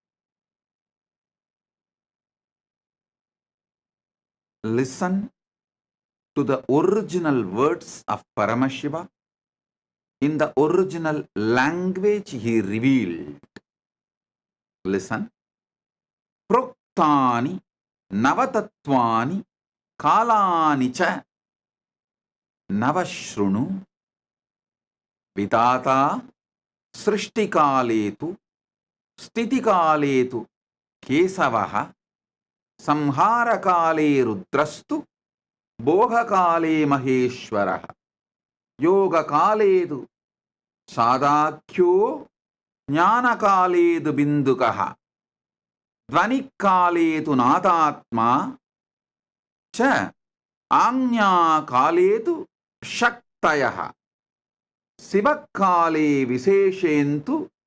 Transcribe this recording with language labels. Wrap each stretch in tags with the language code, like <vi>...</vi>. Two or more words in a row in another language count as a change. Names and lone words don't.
<en>Listen to the original words of Paramashiva in the original language he revealed. Listen.</en> <sa>Proktani Navatatvani Kalanicha Navashrunu Vidata Srishtikaletu Stitikaletu Kesavaha Samharakale Rudrastu Bhogakale Maheshwaraha Yogakaledu Sadakyo Jnanakaledu Bindukaha Dvanikaletu Nadatma Cha Anya Kaletu Shaktayaha Sivakale Viseshentu</sa>